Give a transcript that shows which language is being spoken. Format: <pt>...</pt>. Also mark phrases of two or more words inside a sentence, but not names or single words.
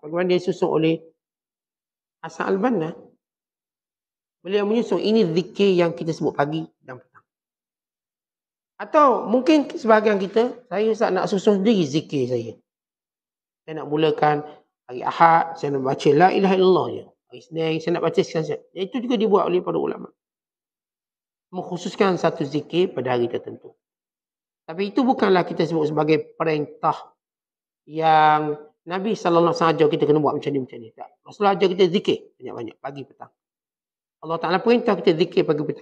<ms>Bagaimana dia disusun oleh Hasan Al-Banna. Beliau menyusun ini zikir yang kita sebut pagi dan petang. Atau mungkin sebahagian kita, saya Ustaz nak susun sendiri zikir saya. Saya nak mulakan hari Ahad, saya nak baca</ms> <ar>la ilaha illallah</ar> <ms>je. Hari Isnin, saya nak baca sekian-sekian. Itu juga dibuat oleh para ulama. Mengkhususkan satu zikir pada hari tertentu. Tapi itu bukanlah kita sebut sebagai perintah yang Nabi SAW ajar kita kena buat macam ni, macam ni. Tak. Rasulullah ajar kita zikir banyak-banyak, pagi petang. Allah Ta'ala perintah kita zikir pagi petang.</ms>